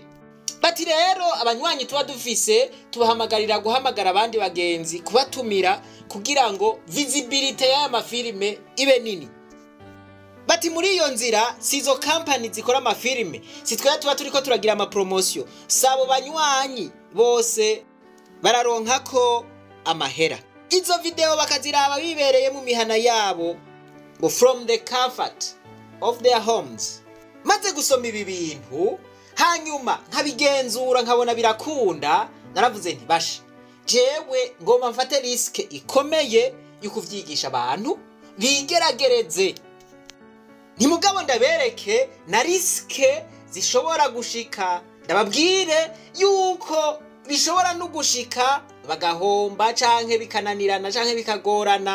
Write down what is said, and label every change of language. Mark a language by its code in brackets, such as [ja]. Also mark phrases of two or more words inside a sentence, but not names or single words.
[rn] Bati rero abanywanyi tuba dufise tubahamagarira guhamagara abandi bagenzi kubatumira kugira ngo visibility y'aya mafilme ibe nini. Bati muri iyo nzira sizo company zikora amafilme sitwe tuba turiko turagira ama promotion sabo banywanyi bose bararonka ko amahera. Izo video bakaziraba bibereye mu mihana yabo ngo [en] from the comfort of their homes. [rn] Maze gusoma ibi bintu hanyuma nkabigenzura nkabona birakunda naravuze nti basha jewe ngoma mfate risk ikomeye y'ukuvyigisha abantu bigeragereze. Ntimugabo ndabereke na risk zishobora gushika ndababwire yuko bishobora no gushika bagahomba canke bikananirana canke bikagorana.